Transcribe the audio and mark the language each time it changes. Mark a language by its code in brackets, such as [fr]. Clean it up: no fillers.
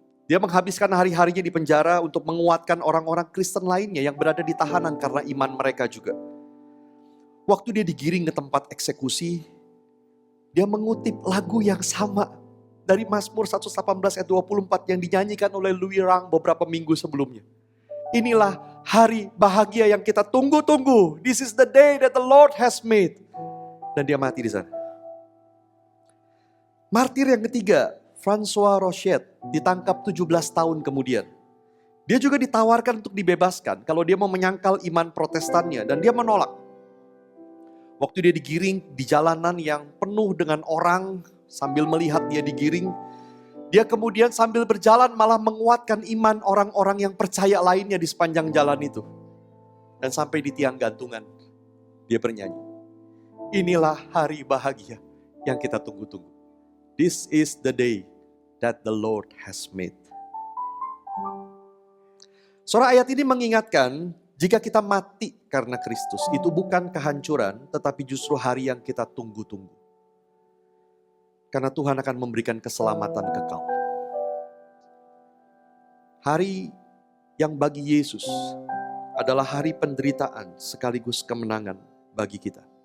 [id] Dia menghabiskan hari-harinya di penjara untuk menguatkan orang-orang Kristen lainnya yang berada di tahanan karena iman mereka juga. Waktu dia digiring ke tempat eksekusi, dia mengutip lagu yang sama dari Mazmur 118 ayat 24 yang dinyanyikan oleh Louis Rang beberapa minggu sebelumnya. Inilah hari bahagia yang kita tunggu-tunggu. [en] This is the day that the Lord has made. [id] Dan dia mati di sana. Martir yang ketiga, François Rochette, ditangkap 17 tahun kemudian. Dia juga ditawarkan untuk dibebaskan kalau dia mau menyangkal iman Protestannya dan dia menolak. Waktu dia digiring di jalanan yang penuh dengan orang sambil melihat dia digiring, Dia kemudian sambil berjalan malah menguatkan iman orang-orang yang percaya lainnya di sepanjang jalan itu. Dan sampai di tiang gantungan, dia bernyanyi. Inilah hari bahagia yang kita tunggu-tunggu. [en] This is the day that the Lord has made. [id] Surah ayat ini mengingatkan, jika kita mati karena Kristus, itu bukan kehancuran, tetapi justru hari yang kita tunggu-tunggu. Karena Tuhan akan memberikan keselamatan kekal. Hari yang bagi Yesus adalah hari penderitaan sekaligus kemenangan bagi kita.